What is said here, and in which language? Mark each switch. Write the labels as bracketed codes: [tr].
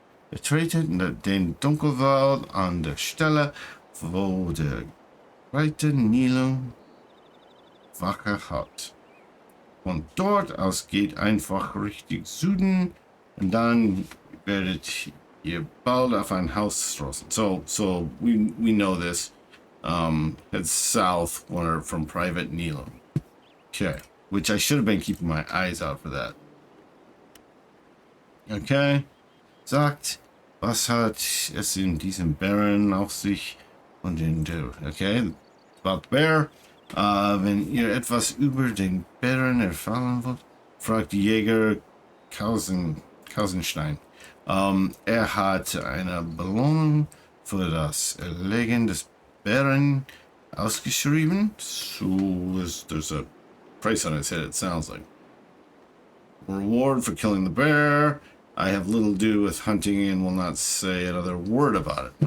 [de] Betretet den Dunkelwald an der Stelle, wo der breite Nil Wache hat. Von dort aus geht einfach Richtung Süden und dann werdet ihr bald auf ein Haus stoßen. [en] So we know this. It's south from Private Nilo. Okay, which I should have been keeping my eyes out for that. [de] Okay, sagt, was hat es in diesem Bären auf sich und den [en] okay, about bear. [de] Wenn ihr etwas über den Bären erfahren wollt, fragt die Jäger Kausenstein. Er hat eine Belohnung für das Erlegen des Bären ausgeschrieben. [en] So there's a price on his head, it sounds like. Reward for killing the bear. I have little to do with hunting and will not say another word about it.